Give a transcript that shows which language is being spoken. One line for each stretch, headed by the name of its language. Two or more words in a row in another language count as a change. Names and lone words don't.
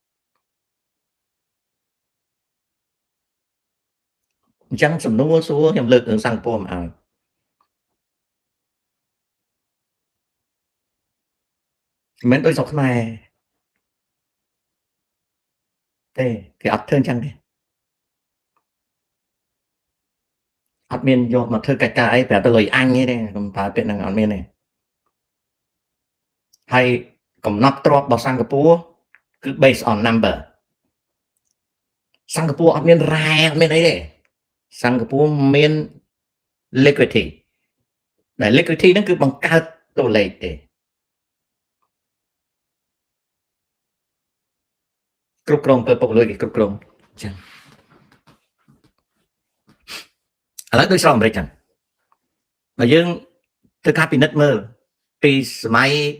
Khmer: សំណួរសួរខ្ញុំលើករឿងសិង្ហបុរីមកឲ្យមិនដូចស្រុកខ្មែរទេគេអត់ធ្វើអញ្ចឹងទេអត់មានយកមកធ្វើកិច្ចការអីប្រាប់ទៅលុយអញទេកុំប្រើពាក្យហ្នឹងអត់មានទេ ហើយកំណត់ទ្រព្យរបស់សិង្ហបុរីគឺ
English: based on number
Khmer: សិង្ហបុរីអត់មានរ៉ែអត់មានអីទេសិង្ហបុរីមាន liquidity ដែល liquidity ហ្នឹងគឺបង្កើតតួលេខទេ គ្រប់គ្រងទៅពុករលួយគេគ្រប់គ្រងអញ្ចឹងឥឡូវដូចស្រុកអាមេរិកចឹងបើយើងធ្វើការពិនិត្យមើលពីសម័យ